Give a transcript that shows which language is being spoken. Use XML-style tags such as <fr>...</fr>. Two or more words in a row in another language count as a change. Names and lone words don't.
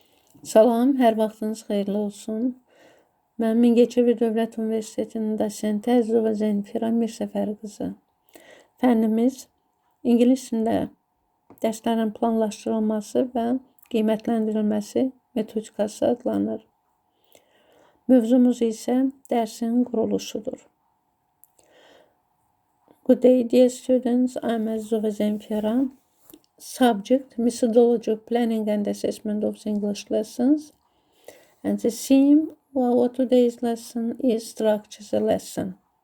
<az>Salam, hər vaxtınız xeyirli olsun. Mən Mingəcevir Dövlət Universitetinin dosenti Mingəcevir Mirsəfər qızı. Fənnimiz ingilis dilində dərslərin planlaşdırılması və qiymətləndirilməsi metodikası adlanır. Mövzumuz isə dərsin quruluşudur.</az> <en>Good day, dear students. I'm Mingəcevir. Subject, methodology of planning and assessment of the English lessons. And the theme of our today's lesson is structure the lesson.</en>